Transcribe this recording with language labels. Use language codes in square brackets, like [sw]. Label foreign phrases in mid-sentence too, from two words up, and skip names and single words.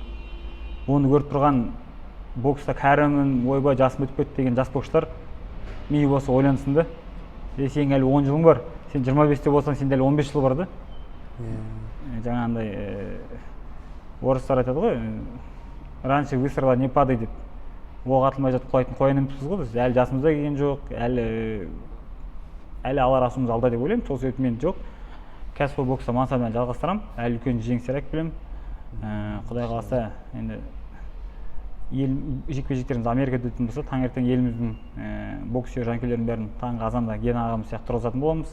[kk] Оны көріп тұрған бокста кәрімін, ойбай жасым өтіп кетті деген жас боксшылар мені болса ойлансын да. Сен әлі 10 жылың бар, сен 25-те болсаң, сен әлі 15 жыл бар да. Жаңағындай орыстар айтады ғой, [ru] раньше выстрела не падай деп. [kk] Оқ атылмай жатып құлайтын қоян емеспіз ғой біз. Әлі жасымызда келген жоқ, әлі алар асуымыз алда деп ойлаймын. Сол себепті мен жоқ. Кәсіпқой бокста мансабымды жалғастырамын. Әлі үлкен жеңістер әкелемін. Құдай қаласа, енді жекпе-жектеріміз Америкада өтетін болса, таңертең еліміздің боксер жанкүйерлерінің бәрін таңғы азанда Гена ағамыз сияқты тұрғызатын боламыз.